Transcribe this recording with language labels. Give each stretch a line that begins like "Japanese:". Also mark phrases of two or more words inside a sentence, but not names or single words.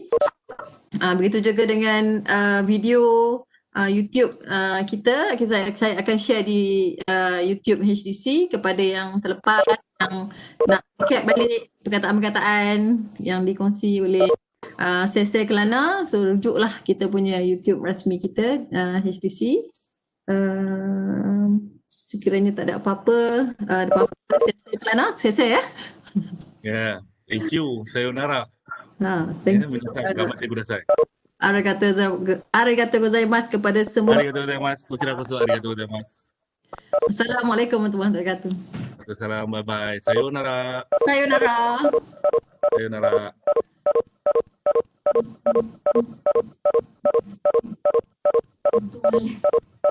Malay: Begitu juga dengan video YouTube kita, saya akan share di YouTube HDC kepada yang terlepas, yang nak recap balik perkataan-perkataan yang dikongsi oleh Sese Kelana, so rujuklah kita punya YouTube rasmi kita HDC. Sekiranya tak ada apa-apa, saya Kelana, saya ya.
English: Yeah. Thank you. Sayonara. Thank Yeah, you.
Japanese: みなさん、がまて ください. ありがとうございます
Malay: kepada semua.
Japanese: ありがとうございます。こちらこそ ありがとうございます.
Arabic: السلام عليكم ورحمة الله وبركاته.
English: Salam, bye-bye.
Japanese: Sayonara. Sayonara. Sayonara.